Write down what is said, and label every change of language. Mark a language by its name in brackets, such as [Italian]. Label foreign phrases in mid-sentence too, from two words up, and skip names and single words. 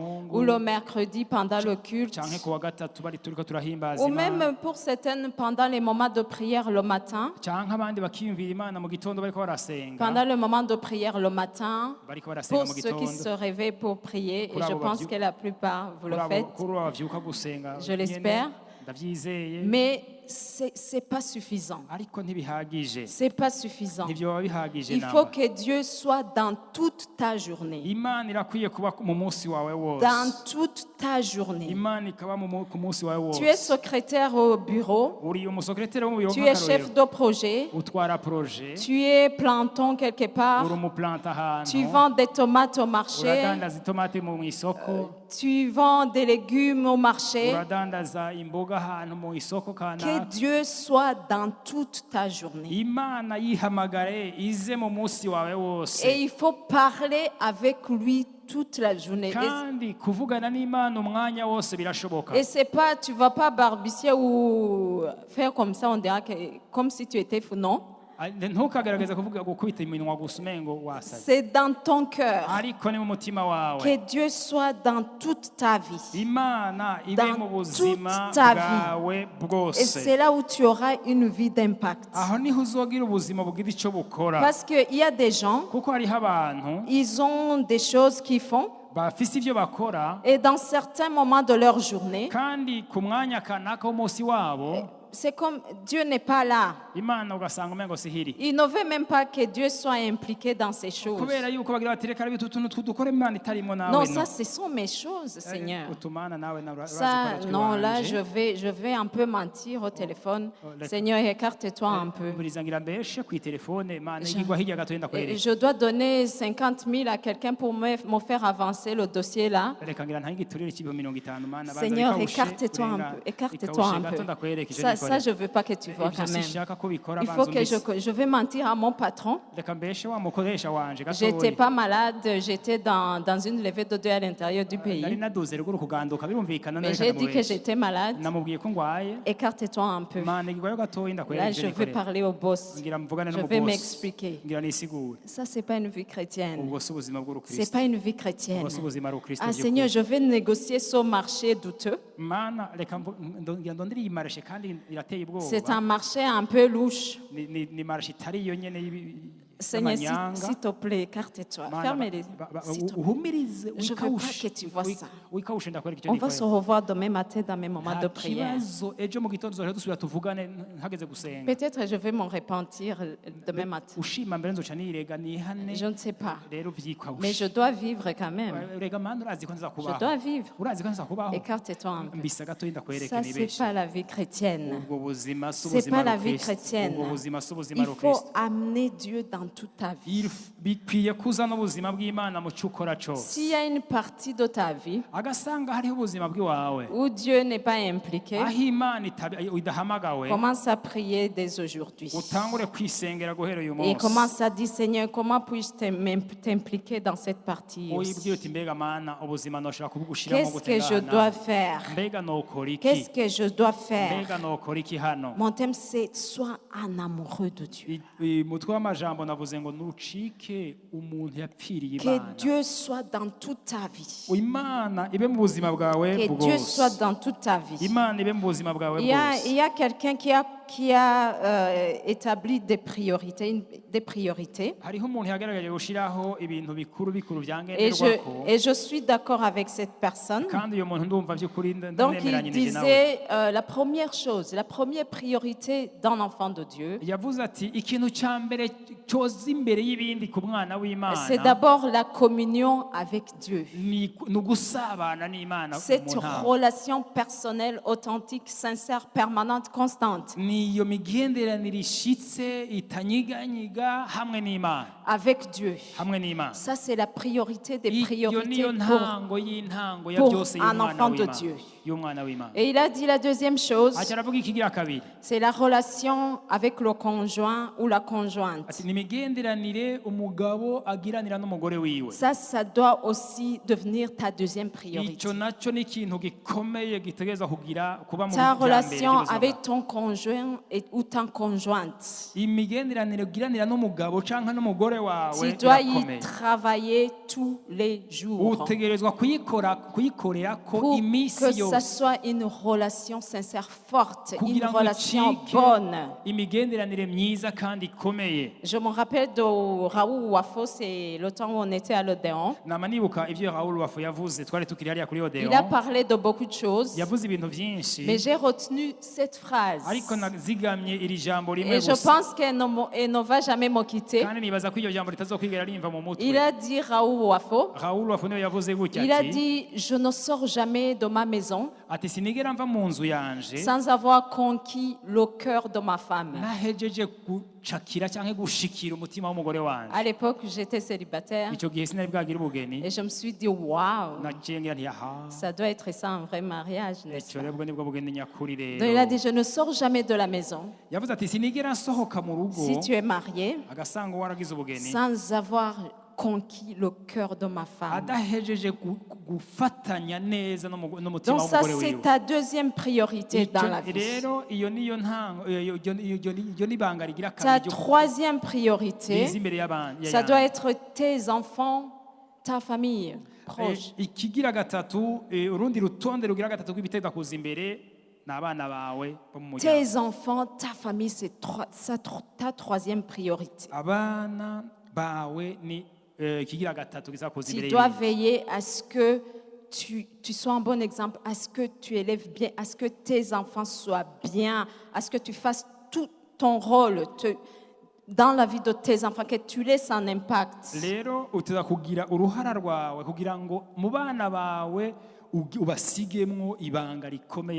[French] ou le mercredi pendant le culte. [Rundi] canke kuwa gatatu bari turiko turahimbaza bagahimbaza [French] Ou [Rundi] Imana [French] même pour certaines, pendant les moments de prière le matin, [Rundi] canke abandi bakiyumvira Imana mu gitondo bariko barasenga [French] pendant le moment de prière le matin, [Rundi] bariko barasenga [French] pour [Rundi] mu [French] ceux qui [Rundi] gitondo [French] se réveillent pour prier, et [Rundi] Kuri [French] je [Rundi] abo [French] pense [Rundi] bavyu- [French] que la plupart vous le faites, [Rundi] kuri abo bavyuka gusenga [French] Je [Rundi] nyene, [French] l'espère. [Rundi] ndavyizeye [French] mais c'est pas suffisant. [Rundi] ariko ntibihagije [French] C'est pas suffisant. [Rundi] ntibyoba bihagije [French] Il faut [Rundi] namba [French] que Dieu soit dans toute ta journée. [Rundi] Imana irakwiye kuba mu munsi wawe wose [French] Dans toute ta journée. [Rundi] Imana ikaba ku munsi wawe [French] Tu es [Rundi] wose [French] secrétaire au bureau, [Rundi] uri umusekreteri wo mu biro [French] tu es chef [Rundi] nk'akarorero [French] de projet, [Rundi] utwara projet [French] tu es planton quelque part, [Rundi] uri umuplanta ahantu [French] tu vends des tomates au marché, [Rundi] uradandaza itomati mu isoko [French] tu vends des légumes au marché. [Rundi] uradandaza imboga ahantu mu isoko [French] Que [Rundi] kanaka [French] Dieu soit dans toute ta journée. [Rundi] Imana yihamagare ize mu munsi wawe wose [French] Et il faut parler avec lui toute la journée. [Rundi] kandi kuvugana n'Imana umwanya wose birashoboka [French] Et c'est pas, tu vas pas barbicher ou faire comme ça, on dirait que, comme si tu étais fou, non. [Rundi] ntukagerageze kuvuga gukubita iminwa gusa umengo wasaze [French] C'est dans ton cœur. [Rundi] ariko ni mu mutima wawe [French] Que Dieu soit dans toute ta vie. [Rundi] Imana ibe [French] Dans [Rundi] mu buzima [French] toute ta [Rundi] bwawe [French] Et [Rundi] bwose [French] c'est là où tu auras une vie d'impact. [Rundi] aho niho uzogira ubuzima bugira icyo bukora [French] Parce qu'il y a des gens, [Rundi] kuko hariho abantu [French] ils ont des choses qu'ils font. [Rundi] bafise ibyo bakora [French] Et dans certains moments de leur journée, [Rundi] kandi ku mwanya kanaka w'umunsi wabo [French] c'est comme Dieu n'est pas là. [Rundi] Imana ugasanga umengo sihiri [French] Il ne veut même pas que Dieu soit impliqué dans ces choses. [Rundi] kubera yuko bagira bati reka bitu tuntu tudukore Imana itarimo nawe [French] Non, ça, ce sont mes choses, Seigneur. [Rundi] utumana nawe [French] Ça, non, là, je vais un peu mentir au téléphone. Seigneur, écarte-toi un peu. [Rundi] burizangira mbeshe ku telefone Imana igwa hirya gato yenda [French] Et [Rundi] kwereka [French] je dois donner 50 000 à quelqu'un pour me faire avancer le dossier là. [Rundi] reka ngira ntayigiturire kibo 50 Mana [French] Seigneur, écarte-toi un peu. Écarte-toi un peu. Ça, je ne veux pas que tu vois quand même. Il faut que je vais mentir à mon patron. [Rundi] reka mbeshe wa mukoresha wanje [French] J'étais [Rundi] gatoyi [French] pas malade, j'étais dans une levée de Dieu à l'intérieur du [Rundi] nari [French] pays. [Rundi] naduze ruguru kuganduka birumvikana [French] Mais j'ai dit que j'étais malade. [Rundi] namubwiye ko ngwaye [French] Écarte-toi un peu. [Rundi] Mana igwayo gatoyi [French] Là, [Rundi] ndakwereka [French] je vais parler au boss. [Rundi] ngira mvugane [French] Je [Rundi] no [French] vais [Rundi] boss [French] m'expliquer. [Rundi] ngira nisigure [French] Ça, c'est pas une vie chrétienne. [Rundi] ubwo si ubuzima [French] C'est [Rundi] bw'urukristo [French] pas une vie chrétienne. [Rundi] ubwo si ubuzima rukristo [French] Ah, Seigneur, je vais négocier ce marché douteux. [Rundi] Mana reka ngira ndondire iyi marshe kandi irateye ubwoba [French] C'est un marché un peu louche. [Rundi] ni marshe itari yo nyene [French] Seigneur, [Rundi] y'amanyanga. [French] s'il te plaît, écarte-toi. [Rundi] Mana, [French] Ferme les yeux. s'il te plaît. [Rundi] uhumirize [French] Je veux pas que tu vois ça. [Rundi] wikawushe ndakwereka icyo [French] On va se [Rundi] nikorera [French] revoir demain matin dans mes moments de [Rundi] nta [French] prière. [Rundi] kibazo ejo mu gitondo tuzoja dusubira tuvugane hageze gusenga [French] Peut-être je vais m'en repentir demain matin. [Rundi] ushima mbere nzoca nirega nihane [French] Je ne sais pas. [Rundi] rero [French] Mais [Rundi] vyikawushe [French] je dois vivre quand même. [Rundi] rega mana urazi ko nza [French] Je [Rundi] kubaho [French] dois vivre. [Rundi] urazi ko nza kubaho [French] Écarte-toi un peu. [Rundi] mbisa gatoyi ndakwereke [French] Ça, c'est [Rundi] nibeshe [French] pas la vie chrétienne. [Rundi] ubwo buzima si [French] C'est [Rundi] ubuzima [French] pas la vie [Rundi] rukristo [French] chrétienne. [Rundi] ubwo buzima si ubuzima [French] Il faut [Rundi] rukristo [French] amener Dieu dans toute ta vie. [Rundi] bikwiye kuzana ubuzima bw'Imana mu cyo ukora cyose [French] S'il y a une partie de ta vie [Rundi] agasanga hariho ubuzima bw'iwawe [French] où Dieu n'est pas impliqué, [Rundi] aho Imana idahamagawe [French] commence à prier dès aujourd'hui. [Rundi] utangure kwisengera guhera uyu [French] Et [Rundi] munsi [French] commence à dire, Seigneur, comment puis-je t'impliquer dans cette partie [Rundi] uyibwire [French] aussi? [Rundi] uti mbega mana ubuzima noshobora kubugushiramo [French] Qu'est-ce que je dois faire? [Rundi] mbega nokora [French] Qu'est-ce [Rundi] iki [French] que je dois faire? [Rundi] mbega nokora iki hano [French] Mon thème, c'est sois un amoureux de Dieu. [Rundi] mutwe w'amajambo navuze ngo nucike umuntu yapfiriye [French] Que [Rundi] Imana [French] Dieu soit dans toute ta vie. [Rundi] Imana ibe mu buzima bwawe [French] Que Dieu soit [Rundi] bwose [French] dans toute ta vie. [Rundi] Imana ibe mu buzima bwawe [French] Il [Rundi] bwose [French] y a quelqu'un qui a établi des priorités. [Rundi] hariho umuntu yagaragaje gushiraho ibintu bikuru bikuru [French] Et [Rundi] byangenderwako [French] je suis d'accord avec cette personne. [Rundi] kandi uyo muntu ndumva by'ukuri [French] Donc il [Rundi] ndanemeranye n'ije nawe [French] disait, la première chose, la première priorité d'un enfant de Dieu, [Rundi] yavuze ati ikintu cya mbere cyoza imbere y'ibindi ku mwana [French] c'est [Rundi] w'Imana [French] d'abord la communion avec Dieu. [Rundi] ni ugusabana n'Imana [French] Cette [Rundi] mu ntama. [French] relation personnelle, authentique, sincère, permanente, constante [Rundi] ni iyo migenderanire ishitse itanyiganyiga hamwe n'Imana [French] avec Dieu. [Rundi] hamwe n'Imana [French] Ça, c'est la priorité des [Rundi] iyo [French] priorités [Rundi] niyo [French] pour... [Rundi] ntango y'intango ya [French] pour [Rundi] byose [French] un [Rundi] y'umwana [French] enfant de [Rundi] w'Imana [French] Dieu. [Rundi] y'umwana w'Imana [French] Et il a dit la deuxième chose, [Rundi] aca aravuga ikigira kabiri [French] c'est la relation avec le conjoint ou la conjointe. [Rundi] ati ni imigenderanire umugabo agiranira n'umugore wiwe [French] Ça doit aussi devenir ta deuxième priorité. [Rundi] icyo nacyo ni ikintu gikomeye gitegereza kugira kuba mu [French] Ta [Rundi] bya mbere [French] relation [Rundi] by'ubuzima [French] avec [Rundi] bwawe. [French] ton conjoint ou ta conjointe. [Rundi] imigenderanire ugiranira n'umugabo canke n'umugore wawe [French] Tu dois y [Rundi] irakomeye [French] travailler tous les jours [Rundi] utegerezwa kuyikorera ko [French] pour [Rundi] imisi [French] que ça [Rundi] yose [French] soit une relation sincère, forte, une [Rundi] kugira ngo [French] relation [Rundi] icike [French] bonne. [Rundi] imigenderanire myiza kandi ikomeye. [French] Je me rappelle de Raoul Wafo, c'est le temps où on était à l'Odéon. [Rundi] nama nibuka ivyo Raoul Wafu yavuze twari tukiri hariya kuri [French] Il a [Rundi] Odeon [French] parlé de beaucoup de choses, [Rundi] yavuze ibintu vyinshi [French] mais j'ai retenu cette phrase. [Rundi] ariko nazigamye iri jambo rimwe [French] Et je [Rundi] gusa [French] pense qu'elle ne va jamais me quitter. [Rundi] kandi nibaza ko iryo jambo ritazokwigera rimva mu [French] Il [Rundi] mutwe. [French] a dit, Raoul Wafo, [Rundi] Raoul Wafu niwe yavuze gutya [French] il a [Rundi] ati [French] dit, je ne sors jamais de ma maison [Rundi] ati sinigera mva mu nzu yanje [French] sans avoir conquis le cœur de ma femme. [Rundi] nahejeje gucakira canke gushikira umutima w'umugore wanje. [French] À l'époque, j'étais célibataire [Rundi] Ico gihe sinari bwagira ubugeni [French] et je me suis dit, waouh, [Rundi] naciye ngira nti aha [French] ça doit être ça un vrai mariage, n'est-ce [Rundi] ico [French] pas? [Rundi] rero ubwo nibwo bugeni nyakuri [French] Donc il a [Rundi] rero. [French] dit, je ne sors jamais de la maison [Rundi] Yavuze ati sinigera nsohoka mu rugo [French] si tu es marié [Rundi] agasanga waragize ubugeni [French] sans avoir conquis le cœur de ma femme. [Rundi] adahejeje gufatanya neza n'umutima [French] Donc ça, [Rundi] w'umugore [French] c'est [Rundi] wiwe. [French] ta deuxième priorité dans la vie. [Rundi] Rero iyo niyo ntango iyo nibanga rigira [French] Ta [Rundi] kabiri [French] troisième [Rundi] riza [French] priorité, [Rundi] imbere y'abandi. [French] ça doit être tes enfants, ta famille proche. [Rundi] Ikigira gatatu urundi rutonde rugira gatatu rw'ibitega kuza imbere ni abana bawe bo mu muryango. [French] Tes enfants, ta famille, c'est ta troisième priorité. [Rundi] Abana bawe ni ikigira gatatu kiza kuza [French] Tu [Rundi] imbere [French] dois [Rundi] y'ibindi. [French] veiller à ce que tu sois un bon exemple, à ce que tu élèves bien, à ce que tes enfants soient bien, à ce que tu fasses tout ton rôle dans la vie de tes enfants, que tu laisses un impact. [Rundi] Rero uteza kugira uruhara rwawe kugira ngo mu bana bawe ubasigemwo ibanga rikomeye